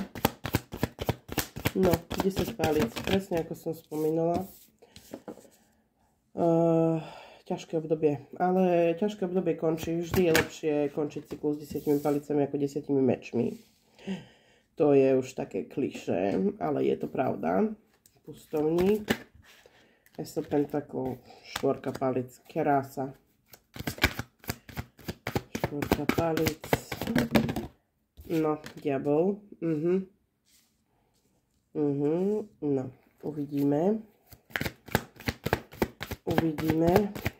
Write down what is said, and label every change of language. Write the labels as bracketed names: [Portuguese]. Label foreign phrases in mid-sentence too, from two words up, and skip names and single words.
[Slovak] No, 10 pálíc, presne ako som spomínala. Ťažké obdobie, ale ťažké obdobie končí. Vždy je lepšie končiť cyklus s 10 palicami ako 10 mečmi. To je už také klišé, ale je to pravda. Pustovník. [English] Ace of Pentacles, [Slovak] štvorka palic, krása. Štvorka palic. No, diabol. No, uvidíme. Uvidíme.